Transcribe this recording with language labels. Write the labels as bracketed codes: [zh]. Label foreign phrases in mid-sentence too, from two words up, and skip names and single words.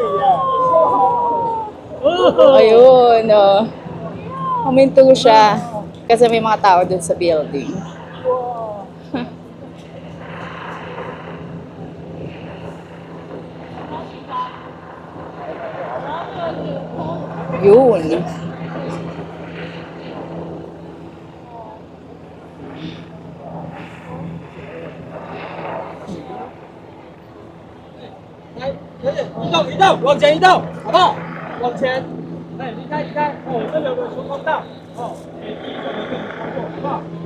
[tl] Ayun, oh. Huminto siya. Kasi may mga tao doon sa building. Yun. [zh] 移动，往前移动，好不好？往前，哎，离开，哦，这里有个出空道，哦，给第一个人跟你通过，好不好？